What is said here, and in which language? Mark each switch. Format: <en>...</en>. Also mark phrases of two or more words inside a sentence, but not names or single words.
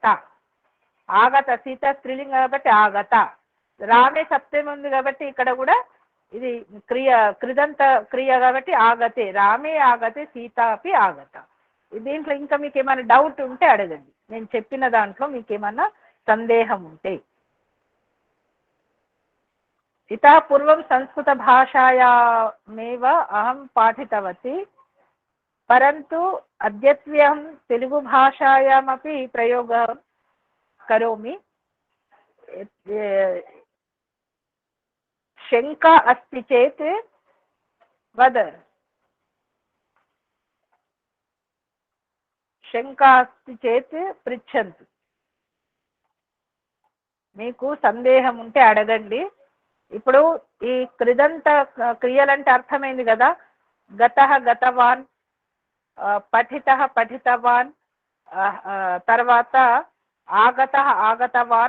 <te>ఆగత సీత స్త్రీలింగం కాబట్టి ఆగత, రామే సప్తమి ఉంది కాబట్టి ఇక్కడ కూడా ఇది కృదంత క్రియ కాబట్టి ఆగతే,</te> <sa>రామే ఆగతే సీత అపి ఆగత.</sa> <te>దీంట్లో ఇంకా మీకు ఏమైనా డౌట్ ఉంటే అడగండి, నేను చెప్పిన దాంట్లో మీకు ఏమన్నా సందేహం ఉంటే.</te> <sa>इतः पूर्वं संस्कृतभाषायामेव अहं पाठितवती, परन्तु अद्यत्वे अहं तेलुगुभाषायामपि प्रयोगः करोमि. शङ्का अस्ति चेत् वद, शङ्का अस्ति चेत् पृच्छन्तु.</sa> <te>మీకు సందేహం ఉంటే అడగండి. ఇప్పుడు ఈ కృదంత క్రియలంటే అర్థమైంది కదా,</te> <sa>గతః గతవాన్, పఠితః పఠితవాన్,</sa> <te>తర్వాత</te> <sa>ఆగతః ఆగతవాన్.</sa>